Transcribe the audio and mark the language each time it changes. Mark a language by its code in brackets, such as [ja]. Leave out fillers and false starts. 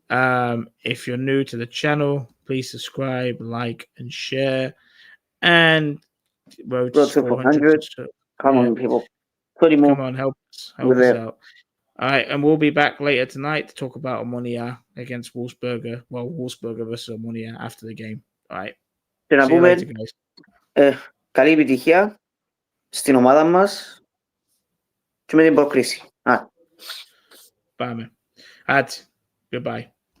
[en] If you're new to the channel, please subscribe, like, and share. And road to 400. Come on, people. 20 more. Come on, help us out. All right, and we'll be back later tonight to talk about Omonia against Wolfsburger. Well, Wolfsburger versus Omonia after the game. All right. See you later, guys. [el] Καλή επιτυχία στην ομάδα μας και με την προκρίση. Πάμε. [en] Goodbye.